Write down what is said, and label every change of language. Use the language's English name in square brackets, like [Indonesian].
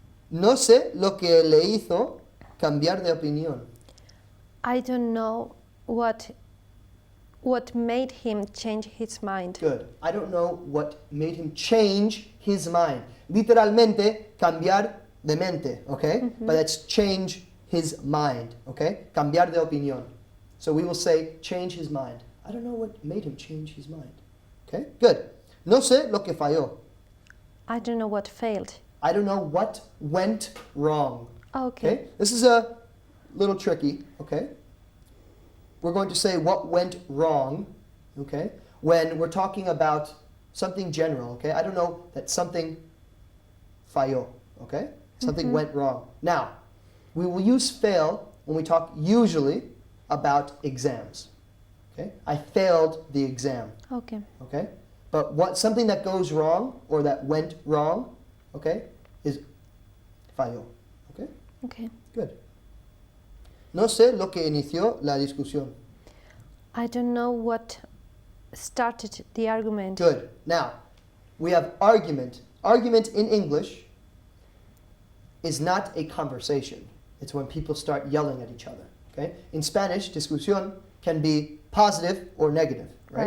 [Spanish] No sé lo que le hizo cambiar de opinión. [English] I don't know what made him change his mind. Good. I don't know what made him change his mind. [Spanish] Literalmente, cambiar de mente, okay? [English] But that's change his mind, okay? [Spanish] Cambiar de opinión. [English] So we will say change his mind. I don't know what made him change his mind. Okay? Good. [Spanish] No sé lo que falló. [English] I don't know what failed. I don't know what went wrong. Okay. Okay? This is a little tricky, okay? We're going to say what went wrong, okay? When we're talking about something general, okay? I don't know that something falló, okay? Something went wrong. Now, we will use fail when we talk usually about exams, okay? I failed the exam, Okay. okay? But what something that goes wrong or that went wrong, okay, is falló, okay? Okay. Good. [Spanish] No sé lo que inició la discusión. [English] I don't know what started the argument. Good. Now, we have argument. Argument in English is not a conversation. It's when people start yelling at each other. Okay? In Spanish, discusión can be positive or negative, right?